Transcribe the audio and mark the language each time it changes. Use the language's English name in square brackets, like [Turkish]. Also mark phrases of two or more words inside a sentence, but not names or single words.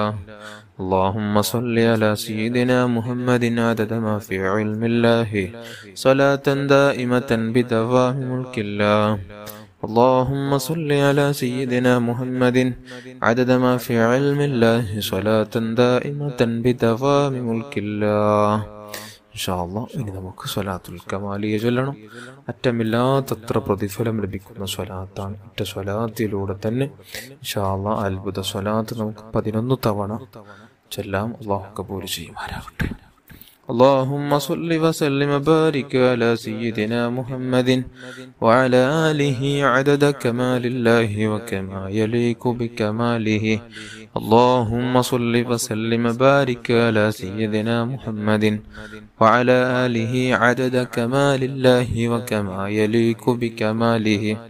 [Arabic] اللهم صل على سيدنا محمد عدد ما في علم الله صلاة دائمة بدوام ملك الله. اللهم صل على سيدنا محمد عدد ما في علم الله صلاة دائمة بدوام ملك الله. إن شاء الله [Malayalam] ഇനി നമുക്ക് സ്വലാത്തുൽ കമാലിയ ചൊല്ലണം. അറ്റമില്ലാത്തത്ര പ്രതിഫലം ലഭിക്കുന്ന സ്വലാത്താണ്. ഒറ്റ സ്വലാത്തിലൂടെ തന്നെ [Arabic] إن شاء الله [Malayalam] അത്ഭുത സ്വലാത്ത് നമുക്ക് 11 തവണ ചൊല്ലാം. അല്ലാഹു കബൂൽ ചെയ്യുമാറാകട്ടെ. [Arabic] اللهم صل وسلم وبارك على سيدنا محمد وعلى آله عدد كمال الله وكما يليق بكماله. اللهم صل وسلم وبارك على سيدنا محمد وعلى آله عدد كمال الله وكما يليق بكماله.